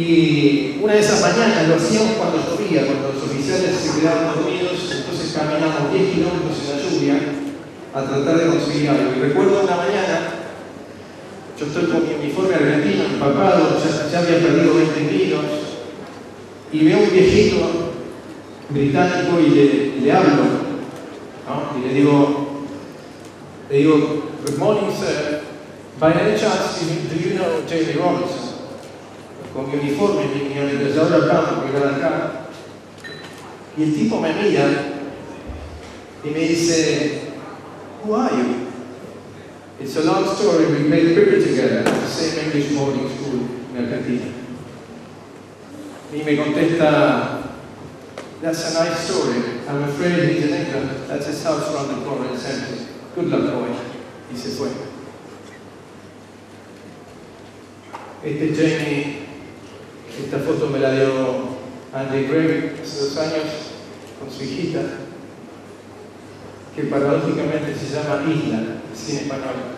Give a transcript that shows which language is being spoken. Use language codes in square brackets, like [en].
[es] Y una de esas mañanas lo hacíamos cuando llovía, cuando los oficiales se quedaban dormidos, entonces caminamos 10 kilómetros en la lluvia a tratar de conseguir algo. Y recuerdo una mañana, yo estoy con mi uniforme argentino empapado, ya había perdido 20 kilos, y veo un viejito británico y le hablo, ¿no? Y le digo, [en] good morning, sir. By any chance, do you know Jamie Robinson? [es] Con mi uniforme, mi ametralladora al campo, que era acá. Y el tipo me mira y me dice, [en] who are you? It's a long story, we played cricket together at the same English boarding school in Argentina. [es] Y me contesta, [en] that's a nice story. I'm afraid he's in England. That's his house around the corner in Central. Good luck, boy. [es] Y se fue. Jamie, esta foto me la dio Andy Gregg hace 2 años con su hijita, que paradójicamente se llama Isla, así en español.